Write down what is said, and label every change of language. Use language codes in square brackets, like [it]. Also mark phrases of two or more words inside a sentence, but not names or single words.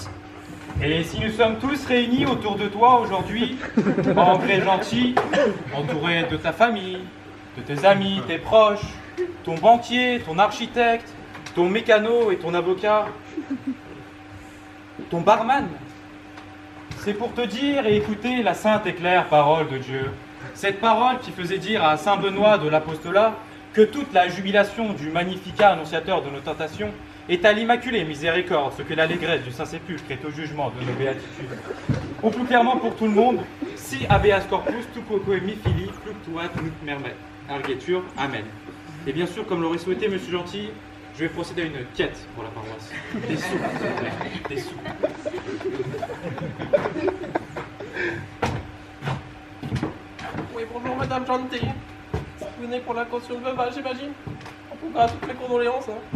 [fr] Et si nous sommes tous réunis autour de toi aujourd'hui, André Gentil, entouré de ta famille, de tes amis, tes proches, ton banquier, ton architecte, ton mécano et ton avocat, ton barman, c'est pour te dire et écouter la sainte et claire parole de Dieu. Cette parole qui faisait dire à saint Benoît de l'Apostolat que toute la jubilation du Magnificat annonciateur de nos tentations est à l'Immaculée Miséricorde, ce que l'allégresse du Saint-Sépulcre est au jugement de nos béatitudes. Ou plus clairement pour tout le monde, [la] si habeas corpus tu quoque mi fili fluctuat nunc mermet. Arguetur, amen. [fr] Et bien sûr, comme l'aurait souhaité Monsieur Gentil, je vais procéder à une quête pour la paroisse. Des sous, s'il vous plaît. Des sous. Oui, bonjour Madame Gentil. Vous venez pour la caution de veuvage, j'imagine. En tout cas, toutes mes condoléances, hein.